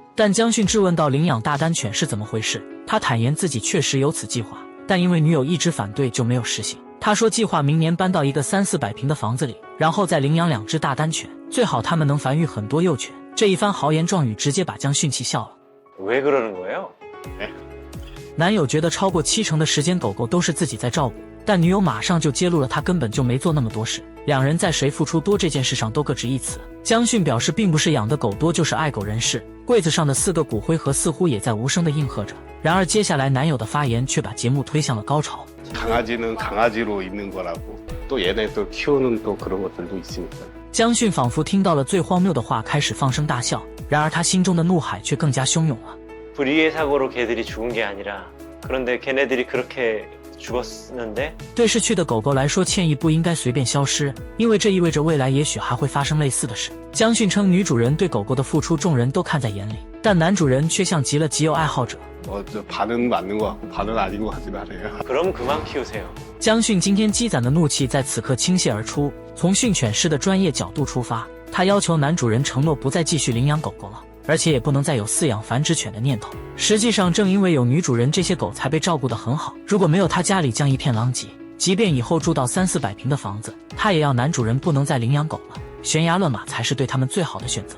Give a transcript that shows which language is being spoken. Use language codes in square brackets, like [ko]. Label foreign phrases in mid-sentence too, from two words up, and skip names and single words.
[zh] 但江迅质问到领养大丹犬是怎么回事，他坦言自己确实有此计划，但因为女友一直反对就没有实行。他说计划明年搬到一个300-400平的房子里，然后再领养2只大丹犬，最好它们能繁育很多幼犬。这一番豪言壮语直接把江迅气笑了。 [ko] 왜 그러는 거예요？ [zh] 男友觉得超过70%的时间狗狗都是自己在照顾，但女友马上就揭露了他根本就没做那么多事，两人在谁付出多这件事上都各执一词。江迅表示并不是养的狗多就是爱狗人士，柜子上的4个骨灰盒似乎也在无声地应和着。然而接下来男友的发言却把节目推向了高潮。 [ko] 강아지는 강아지로 있는 거라고 또 얘네 또 키우는 또 그런 것들도 있으니까. [zh] 江迅仿佛听到了最荒谬的话，开始放声大笑。然而他心中的怒海却更加汹涌了。 [ko] 불의의 사고로 개들이 죽은 게 아니라 그런데 걔네들이 그렇게 죽었는데? [zh] 对逝去的狗狗来说，歉意不应该随便消失，因为这意味着未来也许还会发生类似的事。江迅称女主人对狗狗的付出众人都看在眼里，但男主人却像极了集邮爱好者， [ko] 저 반은 맞는 것 같고 반은 아닌 것 같진 않아요. 그럼 그만 키우세요. [zh] 江训今天积攒的怒气在此刻倾泻而出，从训犬师的专业角度出发，他要求男主人承诺不再继续领养狗狗了，而且也不能再有饲养繁殖犬的念头。实际上正因为有女主人，这些狗才被照顾得很好，如果没有他家里将一片狼藉，即便以后住到300-400平的房子，他也要男主人不能再领养狗了，悬崖勒马才是对他们最好的选择。